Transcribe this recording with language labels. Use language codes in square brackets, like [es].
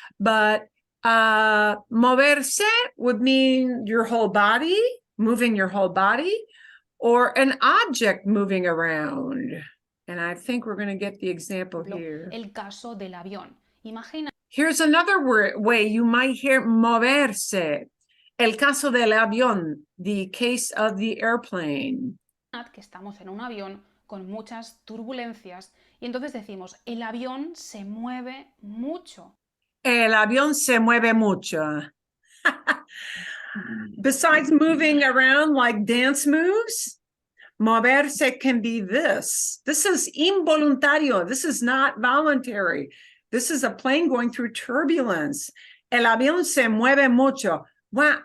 [en] But moverse would mean your whole body, moving your whole body, or an object moving around. And I think we're going to get the example here. [es] El caso del avión. Imagina. [en] Here's another way you might hear moverse. El caso del avión, the case of the airplane. [es] Que estamos en un avión con muchas turbulencias y entonces decimos, el avión se mueve mucho. El avión se mueve mucho. [en] Besides moving around like dance moves, moverse can be this. This is involuntario. This is not voluntary. This is a plane going through turbulence. El avión se mueve mucho. Wow.